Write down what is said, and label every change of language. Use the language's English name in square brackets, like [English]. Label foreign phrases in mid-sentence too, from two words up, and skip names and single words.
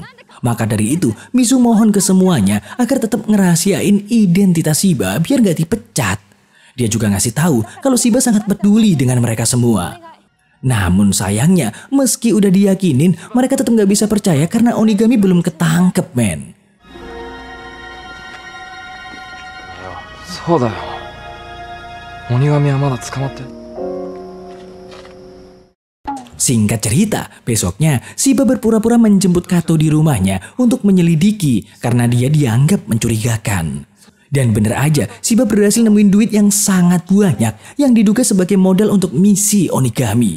[Indonesian] Maka dari itu, Mizu mohon ke semuanya agar tetap ngerahasiain identitas Shiba biar gak dipecat. Dia juga ngasih tahu kalau Shiba sangat peduli dengan mereka semua. Namun sayangnya, meski udah diyakinin, mereka tetap gak bisa percaya karena Onigami belum ketangkep, men. [Japanese] そうだよ。鬼神はまだ捕まって。 [Indonesian] Singkat cerita, besoknya Shiba berpura-pura menjemput Kato di rumahnya untuk menyelidiki karena dia dianggap mencurigakan. Dan bener aja, Shiba berhasil nemuin duit yang sangat banyak yang diduga sebagai modal untuk misi Onigami.